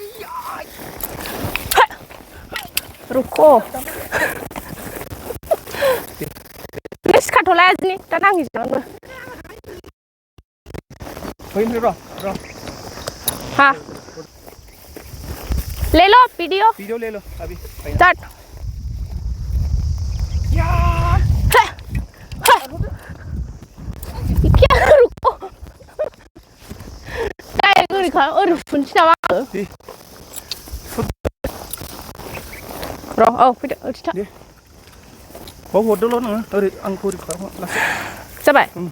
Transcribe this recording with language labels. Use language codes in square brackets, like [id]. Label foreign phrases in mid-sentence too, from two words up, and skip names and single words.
[brx] रुको सिखाथ'ला आजिनि दा नांहैजोबनांगौ फैनो र [hi] हाँ ले लो वीडियो ले लो अभी [brx] स्टार्ट [hi] क्या रुको [brx] काय गरिखा ओरै फुनसै नामा र' औ फैदो ओरै था हरदोल' नोङो ओरै आंखौ ओरै खालाम जाबाय